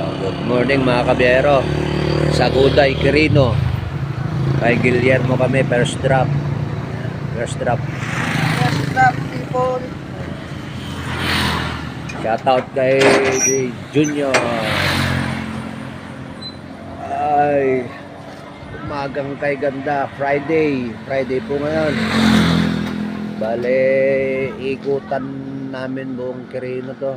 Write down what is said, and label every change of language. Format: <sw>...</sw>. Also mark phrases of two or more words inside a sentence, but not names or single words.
<en>Good morning</en> <tl>mga kabiyero. Sa Guday, Quirino. Kay Guillermo kami,</tl> <en>first drop. First drop. First drop, people.</en> <tl>Shoutout kay Junior. Ay, umagang kay ganda. Friday po ngayon. Bale, ikutan namin buong Quirino to.</tl>